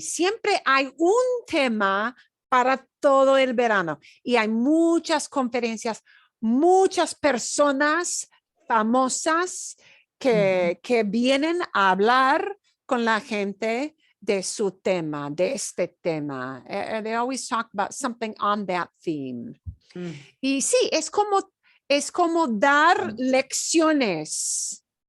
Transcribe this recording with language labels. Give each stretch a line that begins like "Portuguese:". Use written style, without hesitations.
Spanish: Siempre hay un tema para todo el verano y hay muchas conferencias, muchas personas famosas que vienen a hablar con la gente de su tema, de este tema.
English: They always talk about something on that theme.
Spanish: Y sí, es como dar lecciones.